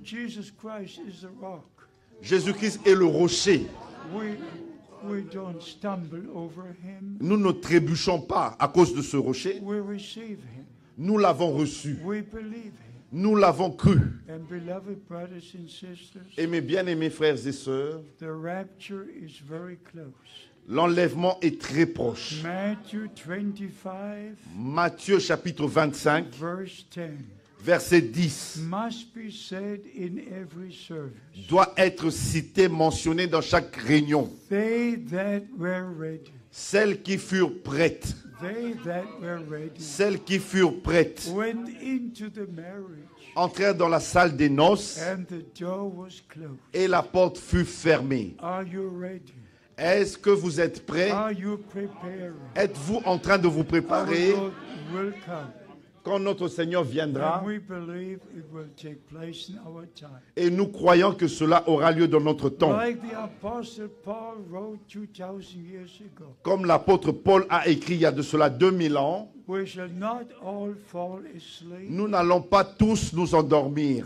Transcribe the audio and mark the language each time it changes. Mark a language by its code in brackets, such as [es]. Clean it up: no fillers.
[en] Jesus Christ is the rock. [fr] Jésus-Christ est le rocher. [en] We don't stumble over him. [fr] Nous ne trébuchons pas à cause de ce rocher. [en] We receive him. [fr] Nous l'avons reçu. [en] We believe him. [fr] Nous l'avons cru. [en] And beloved brothers and sisters, [fr] Et mes bien-aimés frères et sœurs, [en] the rapture is very close. [fr] l'enlèvement est très proche. [en] Matthew 25, [fr] Matthieu chapitre 25, [en] verse 10, [fr] verset 10, [en] must be said in every service. [fr] doit être cité, mentionné dans chaque réunion. [en] They that were ready, [fr] Celles qui furent prêtes, [en] they that were ready, [fr] celles qui furent prêtes, [en] went into the marriage, [fr] entrèrent dans la salle des noces [en] and the door was closed. [fr] et la porte fut fermée. [en] Are you ready? [fr] Est-ce que vous êtes prêts? [en] Are you preparing? [fr] Êtes-vous en train de vous [en] Our [fr] préparer [en] Lord will come, [fr] quand notre Seigneur viendra? [en] and we believe it will take place in our time. [fr] Et nous croyons que cela aura lieu dans notre temps. [en] Like the Apostle Paul wrote 2,000 years ago, [fr] Comme l'apôtre Paul a écrit il y a de cela 2000 ans, [en] we shall not all fall asleep, [fr] nous n'allons pas tous nous endormir,